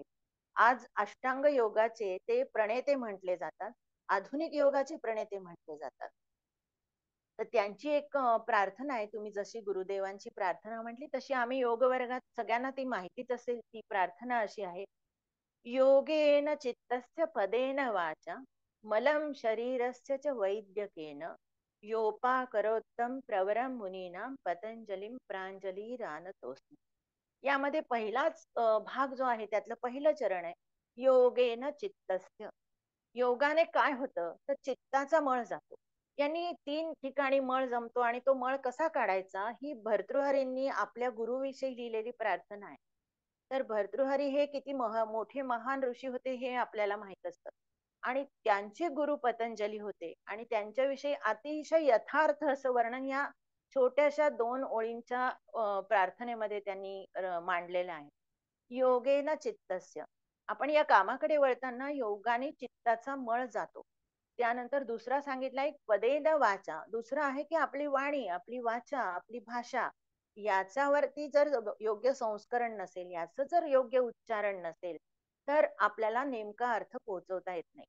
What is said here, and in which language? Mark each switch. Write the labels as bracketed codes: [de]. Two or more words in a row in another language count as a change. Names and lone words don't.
[mr] आज अष्टांग योगाचे ते प्रणेते म्हटले जातात, आधुनिक योगाचे प्रणेते म्हटले जातात. तर त्यांची एक प्रार्थना आहे, तुम्ही जशी गुरुदेवांची प्रार्थना म्हटली तशी आम्ही योग वर्गात सगळ्यांना ती माहितीच असेल. ती प्रार्थना अशी आहे: [sa] योगेन चित्तस्य पदेन वाचा मलं शरीरस्य च वैद्यकेन योपाकरोत्तम प्रवरं मुनीनां पतंजलिं प्रांजलिरानतोस्मि. [mr] यामध्ये पहिलाच भाग जो आहे, त्यातलं पहिलं चरण आहे [sa] योगेन चित्तस्य. [mr] योगाने काय होतं, तर चित्ताचा मळ जातो. यांनी 3 ठिकाणी मळ जमतो, आणि तो मळ कसा काढायचा, ही भर्तृहरींनी आपल्या गुरुविषयी लिहिलेली प्रार्थना आहे. तर भर्तृहरी हे किती मोठे महान ऋषी होते हे आपल्याला माहित असतं, आणि त्यांचे गुरु पतंजली होते, आणि त्यांच्याविषयी अतिशय यथार्थ असं वर्णन या छोट्याशा 2 ओळींच्या प्रार्थनेमध्ये त्यांनी मांडलेलं आहे. [sa] योगेन चित्तस्य. [mr] आपण या कामाकडे वळताना योगाने चित्ताचा मळ जातो. त्यानंतर दुसरा सांगितला एक [sa] पदेन वाचा. [mr] दुसरं आहे की आपली वाणी, आपली वाचा, आपली भाषा, याच्यावरती जर योग्य संस्करण नसेल, याचं जर योग्य उच्चारण नसेल, तर आपल्याला नेमका अर्थ पोहोचवता येत नाही.